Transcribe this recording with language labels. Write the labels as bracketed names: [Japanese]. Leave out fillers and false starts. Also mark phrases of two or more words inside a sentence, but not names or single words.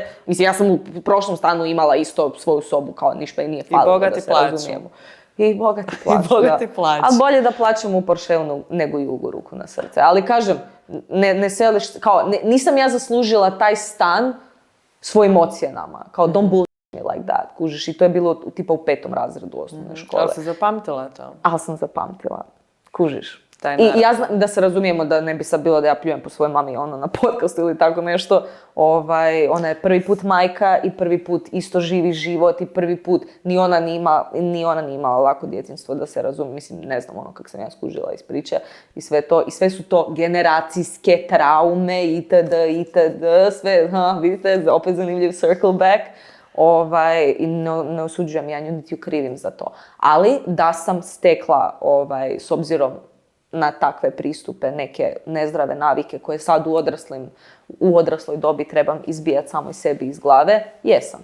[Croatian] Mislim, ja sam u prošlom stanu imala isto svoju sobu, kao ništa i nije falilo da se razumijemo. I bogati plaću. Ali bolje da plaćam u Porscheu nego i u ruku na srce. Ali kažem, ne seliš, kao, nisam ja zaslužila taj stan svojim ocjenama. Kao, [English] don't bullshit me like that, [Croatian] kužiš. I to je bilo tipa u 5. razredu osnovne škole. Ali si zapamtila to? Ali sam zapamtila, kužiš. I ja znam da se razumijemo da ne bi sad bilo da ja pljujem po svojoj mami na podcastu ili tako nešto. Ona je prvi put majka i prvi put isto živi život i prvi put ni ona nije imala lako djetinjstvo, da se razumije. Mislim, ne znam kako sam ja skužila iz priče i sve to. I sve su to generacijske traume itd. Sve, vidite, opet zanimljiv [English] circle back. [Croatian] I ne osuđujem ja nju, niti ju krivim za to. Ali da sam stekla s obzirom na takve pristupe, neke nezdrave navike koje sad u odrasloj dobi trebam izbijati samoj sebi iz glave, jesam.